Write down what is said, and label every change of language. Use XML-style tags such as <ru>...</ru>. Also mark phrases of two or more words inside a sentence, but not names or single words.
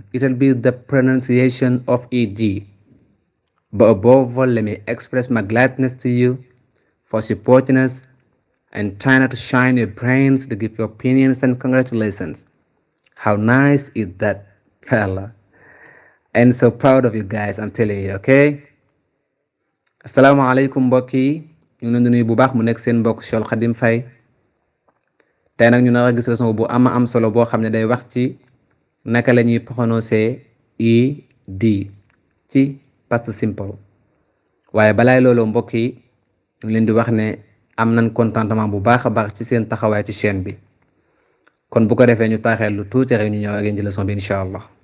<en>It'll be the pronunciation of ED. But above all, let me express my gladness to you for supporting us and trying to shine your brains to give your opinions and congratulations. How nice is that, fella? And so proud of you guys, I'm telling you, okay?</en> <wo>asalaamaaleykum mbokk yi ñu ngi leen di nuyu bu baax mu nekk seen mbokk Cheikh Khadim Faye tey nag ñu nar a gis leçon bu am solo boo xam ne day wax ci naka la ñuy prononcer ed ci</wo> <en>past simple</en> <wo>waaye balaay loolu mbokk yi ñu ngi leen di wax ne am nañ contentement bu baax a baax ci seen taxawaay ci chaîne bi kon bu ko defee ñu taaxeel lu tuuti rek ñu ñëw ak yéen ci leçon bi</wo> <ar>إن شاء الله.</ar>